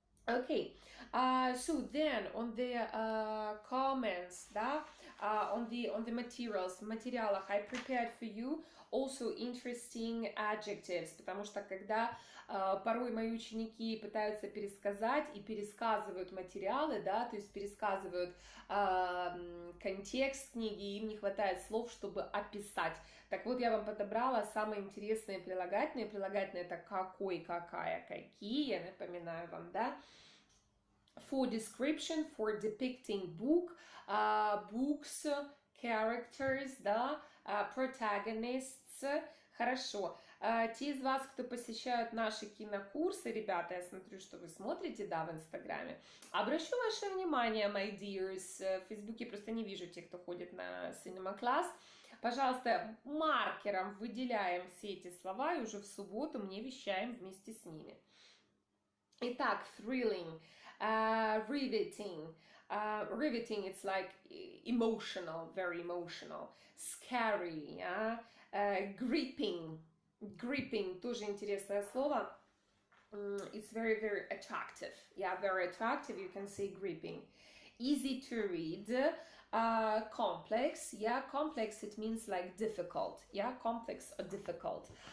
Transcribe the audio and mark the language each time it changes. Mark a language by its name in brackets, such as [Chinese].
[English] Okay, so then on the comments, [Russian] да, [English] on the materials, [Russian] в материалах [English] I prepared for you also interesting adjectives, [Russian] потому что когда порой мои ученики пытаются пересказать и пересказывают материалы, да, то есть пересказывают контекст книги, им не хватает слов, чтобы описать. Так вот, я вам подобрала самые интересные прилагательные. Прилагательные это какой, какая, какие, я напоминаю вам, да. [English] For description, for depicting book, books, characters, да, protagonists. [Russian] Хорошо. Те из вас, кто посещают наши кинокурсы, ребята, я смотрю, что вы смотрите, да, в Инстаграме. Обращу ваше внимание, [English] my dears, [Russian] в Фейсбуке просто не вижу тех, кто ходит на Cinema Class. Пожалуйста, маркером выделяем все эти слова, и уже в субботу мне вещаем вместе с ними. Итак, thrilling, riveting. [English] Riveting, it's like emotional, very emotional. Scary, gripping. [Russian] Gripping, тоже интересное слово. [English] It's very, very attractive. Yeah, very attractive. You can say gripping. Easy to read. Complex. Yeah, complex, it means like difficult. Yeah, complex or difficult.